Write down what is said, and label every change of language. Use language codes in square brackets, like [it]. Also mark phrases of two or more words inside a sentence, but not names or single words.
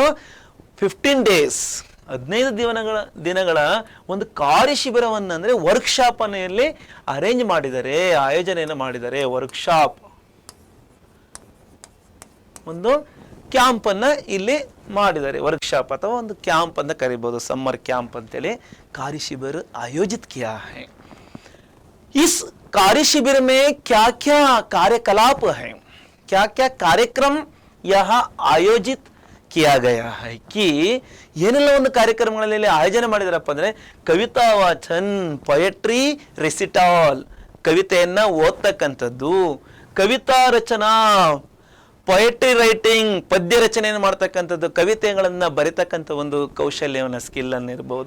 [kn] 15 ಡೇಸ್, 15 ದಿನಗಳ ಒಂದು ಕಾರ್ಯ ಶಿಬಿರವನ್ನು, ಅಂದರೆ ವರ್ಕ್ಶಾಪ್ ಅನ್ನಲ್ಲಿ ಅರೇಂಜ್ ಮಾಡಿದ್ದಾರೆ, ಆಯೋಜನೆಯನ್ನು ಮಾಡಿದ್ದಾರೆ. ವರ್ಕ್ಶಾಪ್, ಒಂದು ಕ್ಯಾಂಪ್ ಅನ್ನ ಇಲ್ಲಿ ಮಾಡಿದ್ದಾರೆ. ವರ್ಕ್ಶಾಪ್ ಅಥವಾ ಒಂದು ಕ್ಯಾಂಪ್ ಅಂತ ಕರಿಬಹುದು, [en] summer camp [kn] ಅಂತೇಳಿ [hi] कार्य शिविर आयोजित किया है. इस कार्य शिविर में क्या क्या कार्यकलाप है, क्या क्या कार्यक्रम यहाँ आयोजित किया गया है कि [kn] ಏನೆಲ್ಲ ಒಂದು ಕಾರ್ಯಕ್ರಮಗಳಲ್ಲಿ ಆಯೋಜನೆ ಮಾಡಿದಾರಪ್ಪ ಅಂದ್ರೆ [hi] कविता वाचन, [en] poetry recital, [kn] ಕವಿತೆಯನ್ನ ಓದ್ತಕ್ಕಂಥದ್ದು, [hi] कविता रचना, [en] poetry writing, [kn] ಪದ್ಯ ರಚನೆಯನ್ನು ಮಾಡ್ತಕ್ಕಂಥದ್ದು, ಕವಿತೆಗಳನ್ನ ಬರಿತಕ್ಕಂಥ ಒಂದು ಕೌಶಲ್ಯವನ್ನ, ಸ್ಕಿಲ್ ಅನ್ನು ಇರ್ಬೋದು.